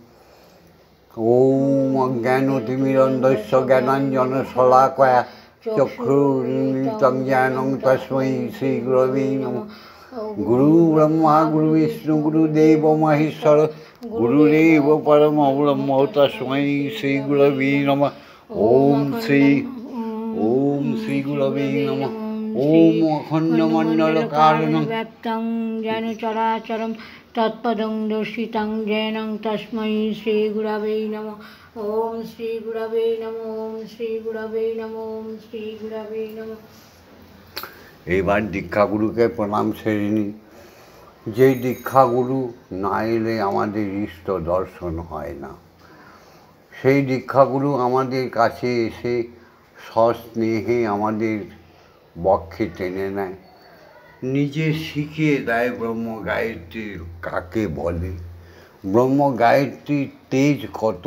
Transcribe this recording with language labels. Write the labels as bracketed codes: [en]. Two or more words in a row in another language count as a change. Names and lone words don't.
[sa] ওম অজ্ঞানতিমিরন্ধস্য জ্ঞানাঞ্জনশলাকয়া চক্ষুর্মিলিতং জ্ঞানং তস্मै শ্রীগুরবে নমঃ। গুরু ব্রহ্মা গুরু বিষ্ণু গুরুদেব মহেশ্বর গুরুরেব পরম ব্রহ্ম তস্मै শ্রীগুরবে নমঃ। ওম শ্রী গুরবে নমঃ। ওম অখণ্ডমণ্ডলকারণং ব্যাপ্তং যেন চরাচরম তৎপদং দর্শিতং যেনং তস্मै শ্রী গুরবে নমঃ। ওম শ্রী গুরবে নমঃ। ওম শ্রী গুরবে নমঃ। ওম শ্রী গুরবে নমঃ। [bn] এবার দীক্ষাগুরুকে প্রণাম সেরে নিই। যে দীক্ষাগুরু না এলে আমাদের ইষ্ট দর্শন হয় না। সেই দীক্ষাগুরু আমাদের কাছে এসে সস্নেহে আমাদের বক্ষে টেনে নেয়, নিজে শিখিয়ে দেয় ব্রহ্ম গায়ত্রী কাকে বলে, ব্রহ্ম গায়ত্রীর তেজ কত।